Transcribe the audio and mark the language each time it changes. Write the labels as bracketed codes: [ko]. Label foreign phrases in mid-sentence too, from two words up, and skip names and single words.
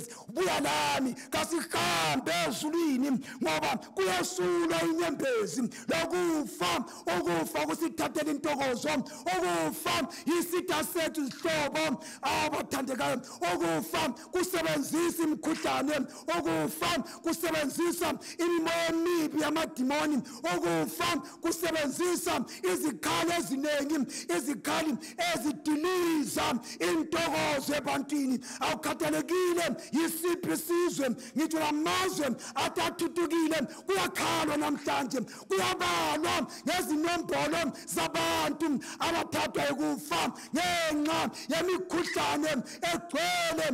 [nd] Buya lami, kasihambe ezulwini, ngoba kuyasulwa inyembezi lokufa. Ukufa kusithathela intokozo, ukufa yisitha sethu izihlobo abathandekayo. Ukufa kusebenzisa imikhuhlane, ukufa kusebenzisa imimoya emibi yamadimoni, ukufa kusebenzisa izikhali eziningi, izikhali ezidiliza kudla intokozo ebantwini awukhathalekile yisiphi isizwe ngitsho lamazwe athuthukile kuyakhalwa namhlanje kuyabalwa ngezinombolo zabantu abathathwa ekufa ngenxa yemikhuhlane egcwele